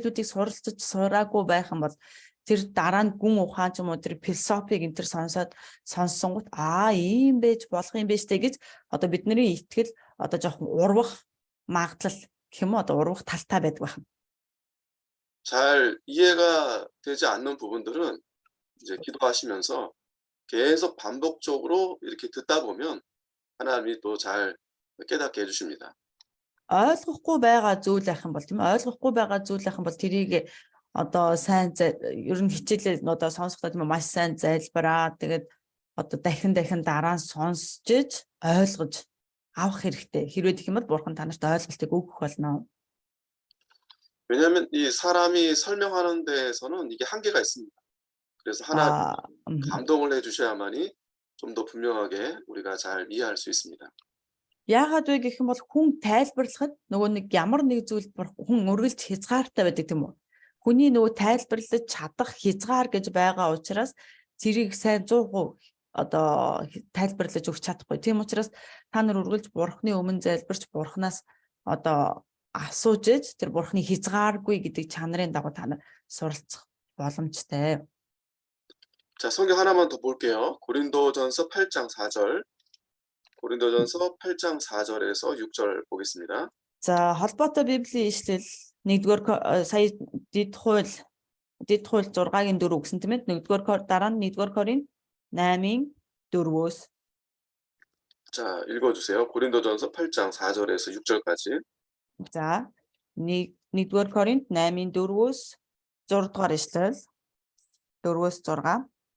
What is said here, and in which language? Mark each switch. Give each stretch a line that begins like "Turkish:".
Mongolian: суралцаж сураагүй байх юм бол тэр дараа нь гүн ухаан ч юм уу тэр философиг энэ төр сонссонгууд ийм байж болох юм байж тэ гэж одоо бидний итгэл одоо жоохон урвах магадлал гэх юм уу одоо урвах талтай байдаг байна.
Korean: 잘 이해가 되지 않는 부분들은 이제 기도하시면서 계속 반복적으로 이렇게 듣다 보면 하나님이 또 잘 깨닫게 해주십니다.
Mongolian: Ойлгохгүй байгаа зүйл байх юм бол тийм ойлгохгүй байгаа зүйл байх юм бол тэрийг одоо сайн ер нь хичээлээ одоо сонсохдоо тийм маш сайн зайлбараа тэгээд одоо дахин дараа нь сонсч ойлгож авах хэрэгтэй. Хэрвээ гэх юм бол бурхан танарт ойлголтыг өгөх болно.
Korean: 왜냐하면 이 사람이 설명하는 데에서는 이게 한계가 있습니다. 그래서 하나님 감동을 해주셔야만이 좀 더 분명하게 우리가 잘 이해할 수 있습니다.
Mongolian: Яагаад вэ гэх юм бол хүн тайлбарлахад нөгөө нэг ямар нэг зүйл хүн үргэлж хязгаартай байдаг тийм үү? Хүний нөгөө тайлбарлаж чадах хязгаар гэж байгаа учраас зэрийг сайн 100% одоо тайлбарлаж өгч чадахгүй. Тийм учраас та нар үргэлж бурхны өмнө залбирч бурхнаас одоо асууж тэр бурхны хязгааргүй гэдэг чанарын дагуу та нар суралцах боломжтой.
Korean: 자, 성경 하나만 더 볼게요. 고린도전서 8장 4절. 고린도전서 8장 4절에서 6절 보겠습니다.
Mongolian: За холбоотой Библийн ишлэл 1-р сая дэд хууль 6-гийн 4 гэсэн тийм ээ. 1-р дараа нь 1-р Коринт 8-ийн 4-өөс.
Korean: 자, 읽어주세요. 고린도전서 8장 4절에서 6절까지.
Mongolian: За 1-р Коринт 8-ийн 4-өөс 6-р ишлэл 4-өөс 6.